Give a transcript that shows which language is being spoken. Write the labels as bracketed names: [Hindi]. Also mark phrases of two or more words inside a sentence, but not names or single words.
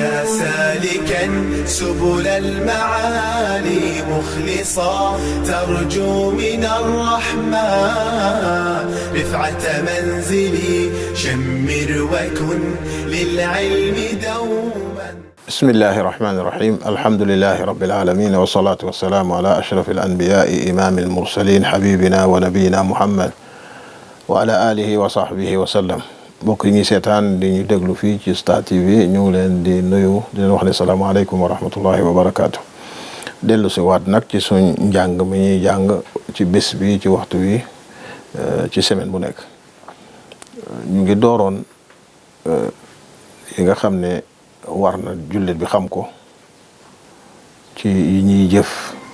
[Arabic] سالكا سبل المعالي مخلصا ترجو من الرحمن رفعة منزلي شمر وكن للعلم دوما. بسم الله الرحمن الرحيم. الحمد لله رب العالمين والصلاة والسلام على أشرف الأنبياء إمام المرسلين حبيبنا ونبينا محمد وعلى آله وصحبه وسلم. [Wolof] mbokk yi ñuy seetaan di ñu déglu fii ci Star TV ñu ngi leen di nuyu di leen wax ne [Arabic] السلام عليكم ورحمة الله وبركاته. [Wolof] dellu si waat nag ci suñ njàng mi ñuy jàng ci bés bi ci waxtu wi ci semaine bu nekk ñu ngi dooroon yi nga xam ne war na jullit bi xam ko ci yi ñuy jëf